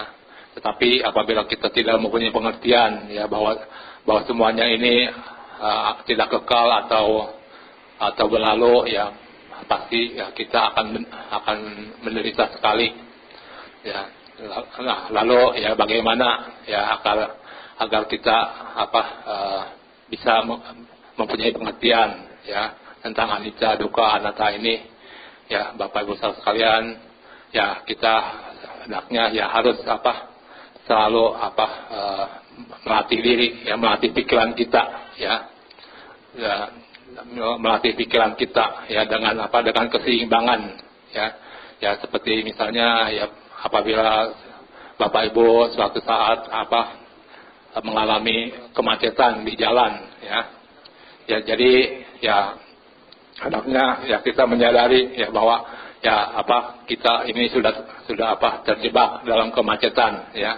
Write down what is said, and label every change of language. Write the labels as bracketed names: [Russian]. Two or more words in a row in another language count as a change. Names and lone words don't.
[Indonesian] Tetapi apabila kita tidak mempunyai pengertian ya bahwa semuanya ini tidak kekal atau berlalu, ya pasti ya kita akan menderita sekali, ya. Nah, lalu ya bagaimana ya agar kita bisa mempunyai pengertian ya tentang [Pali] anicca, dukkha, anatta [Indonesian] ini, ya Bapak Ibu sekalian, ya kita hendaknya ya harus selalu melatih diri, ya melatih pikiran kita, ya melatih pikiran kita ya dengan keseimbangan, ya seperti misalnya ya apabila Bapak Ibu suatu saat mengalami kemacetan di jalan, ya jadi ya hendaknya ya kita menyadari ya bahwa ya kita ini sudah terjebak dalam kemacetan, ya.